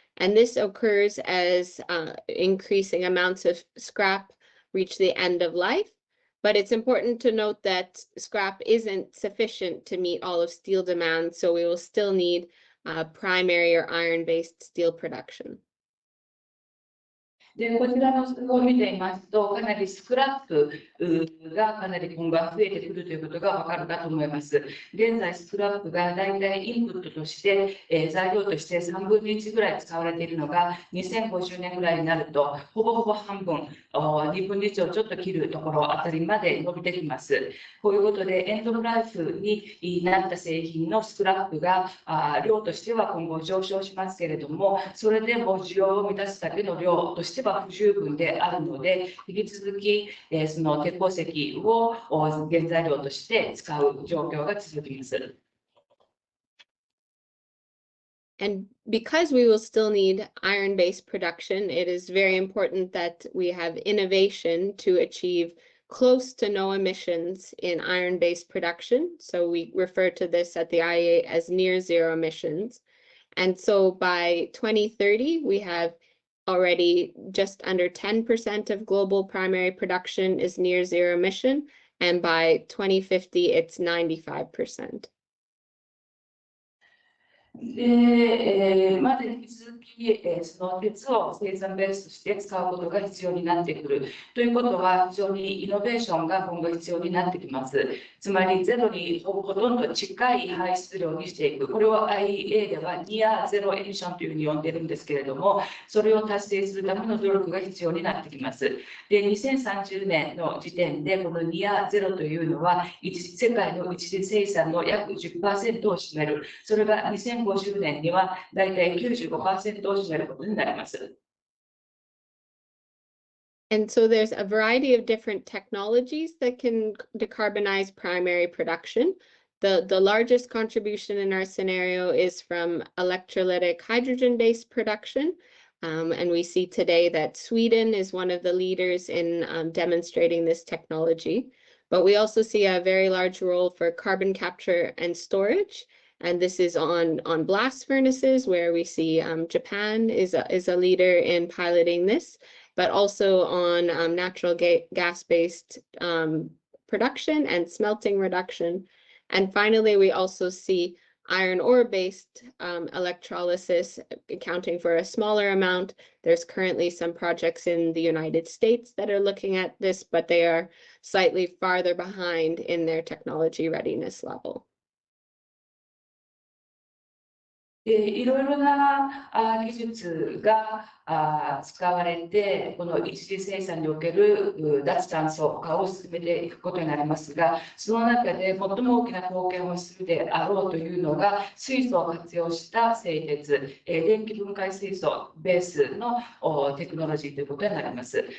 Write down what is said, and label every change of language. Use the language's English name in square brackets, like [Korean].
[English] And this occurs as increasing amounts of scrap reach the end of life. But it's important to note that scrap isn't sufficient to meet all of steel demand, so we will still need primary or iron-based steel production. [Japanese] でこちらの図を見ていますと、かなりスクラップがかなり今後は増えてくるということがわかるかと思います。現在、スクラップが大体インプットとして、材料として3分の1ぐらい使われているのが、2050年ぐらいになると、ほぼほぼ半分、2分の1をちょっと切るところあたりまで伸びてきます。こういうことで、エンドライフになった製品のスクラップが量としては今後上昇しますけれども、それでも需要を満たすだけの量としては不十分であるので、引き続きその鉄鉱石を原材料として使う状況が続きます。 [English] And because we will still need iron-based production, it is very important that we have innovation to achieve close to no emissions in iron-based production. So we refer to this at the IEA as near zero emissions. And so by 2030, we have already just under 10% of global primary production is near zero emission, and by 2050, it's 95%. [Japanese] で、まず引き続き、その鉄を生産ベースとして使うことが必要になってくるということは、非常にイノベーションが今後必要になってきます。つまり、ゼロにほとんど近い排出量にしていく。これを IEA ではニアゼロエミッションというふうに呼んでいるんですけれども、それを達成するための努力が必要になってきます。で、2030年の時点で、このニアゼロというのは、世界の一次生産の約 10% を占める。それが2050年にはだいたい 95% を占めることになります。 [English] And so there's a variety of different technologies that can decarbonize primary production. The largest contribution in our scenario is from electrolytic hydrogen-based production. And we see today that Sweden is one of the leaders in demonstrating this technology. But we also see a very large role for carbon capture and storage. And this is on blast furnaces, where we see Japan is a leader in piloting this, but also on natural gas-based production and smelting reduction. And finally, we also see iron ore-based electrolysis accounting for a smaller amount. There's currently some projects in the United States that are looking at this, but they are slightly farther behind in their technology readiness level. [Japanese] いろいろな技術が使われて、この一次生産における脱炭素化を進めていくことになりますが、その中で最も大きな貢献をするであろうというのが、水素を活用した製鉄、電気分解水素ベースのテクノロジーということになります。